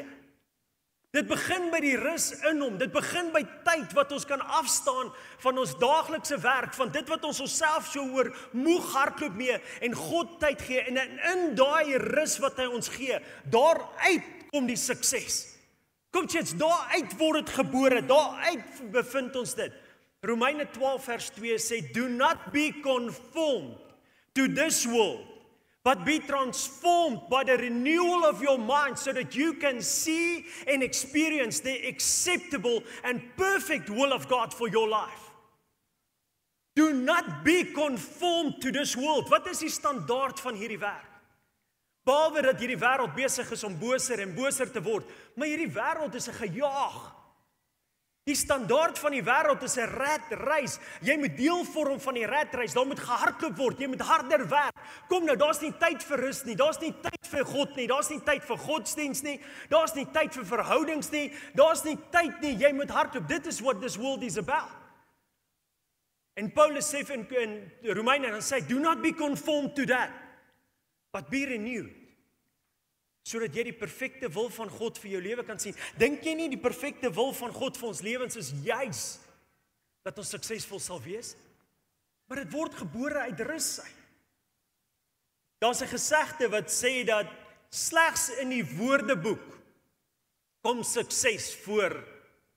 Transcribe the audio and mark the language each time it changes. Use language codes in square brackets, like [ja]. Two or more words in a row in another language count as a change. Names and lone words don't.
[af] Dit begin by die rus in hom. Dit begin by tyd wat ons kan afstaan van ons daaglikse werk, van dit wat ons onsself so oor moeg hardloop mee en God tyd gee. En in daai rus wat hy ons gee, daaruit kom die sukses. Kom church, daaruit word dit gebore, daaruit bevind ons dit. Romeine 12 vers 2 sê, [en] do not be conformed to this world, but be transformed by the renewal of your mind so that you can see and experience the acceptable and perfect will of God for your life. Do not be conformed to this world. [af] Wat is die standaard van hierdie wêreld? Behalwe dat hierdie wêreld besig is om boser en boser te word, maar hierdie wêreld is 'n gejaag. Die standaard van die wêreld is 'n ratreis. Jy moet deel vorm van die ratreis. Daar moet gehardloop word. Jy moet harder werk. Kom nou, daar's nie tyd vir rus nie. Daar's nie tyd vir God nie. Daar's nie tyd vir godsdiens nie. Daar's nie tyd vir verhoudings nie. Daar's nie tyd nie. Jy moet hardloop. Dit is [en] what this world is about. [af] En Paulus sê in Romeine, dan sê, [en] do not be conformed to that, but be renewed. [af] Sodat jy die perfekte wil van God vir jou lewe kan sien. Dink jy nie die perfekte wil van God vir ons lewens is juis dat ons suksesvol sal wees? Maar dit word gebore uit rus uit. Daar's 'n gesegde wat sê dat slegs in die Woordeboek kom sukses voor werk.